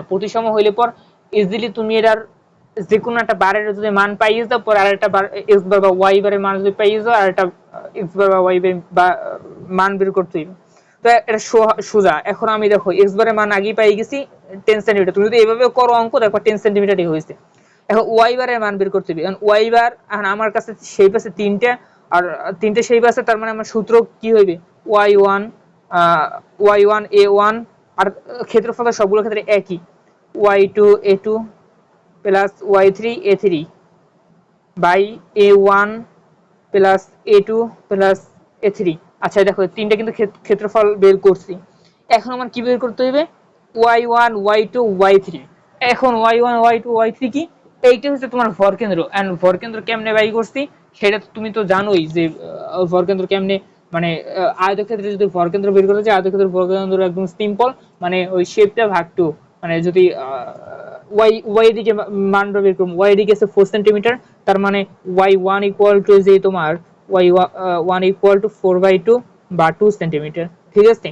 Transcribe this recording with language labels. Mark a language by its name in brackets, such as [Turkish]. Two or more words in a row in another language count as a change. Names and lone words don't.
[Bangla] প্রতিসম হইলে পর ইজিলি তুমি এটার যে কোনো একটা বারের যদি মান পাইয়ে যাও, পর আরেকটা বার [English] x bar [Bangla] বা [English] y bar [Bangla] মান যদি পাইয়ে যাও, আর একটা [English] x bar [Bangla] বা ওয়াই বা মান বের করতে হইবে। তো এটা সোজা। এখন আমি দেখো [English] x bar [Bangla] মান আগেই পাই গেছি 10 সেন্টিমিটার। তুমি যদি এভাবে করো অঙ্ক, দেখো 10 সেন্টিমিটারই হয়েছে। এখন [English] y bar [Bangla] মান বের করতে হবে। এখন [English] y bar, [Bangla] এখন আমার কাছে শেপ আছে তিনটা, আর তিনটে শেপ আছে, তার মানে আমার সূত্র কি হইবে y1, y1 a1, আর ক্ষেত্রফল সবগুলো ক্ষেত্রে একই, [English] y2 a2 plus y3 a3 by a1 plus a2 plus a3. [Bangla] আচ্ছা দেখো তিনটা কিন্তু ক্ষেত্রফল বের করছি। এখন আমার কি বের করতে হবে? y1 y2 y3। এখন y1 y2 y3 কি? এইটা হচ্ছে তোমার ভরকেন্দ্র। এন্ড ভরকেন্দ্র কেমনে বাই করছি সেটা তুমি তো জানোই যে ভরকেন্দ্র কেমনে, মানে আয়তক্ষেত্রে যদি ভরকেন্দ্র বের করতে চাই, আয়তক্ষেত্রের ভরকেন্দ্র একদম সিম্পল, মানে ওই শেপটা ভাগ টু, মানে যদি ওয়াই দিকে মানটা বের করব, ওয়াই দিকে আছে 4 সেন্টিমিটার, তার মানে y1 [English] equal to [Bangla] যে তোমার y1 [English] equal to [Bangla] 4/2 বা 2 সেন্টিমিটার, ঠিক আছে।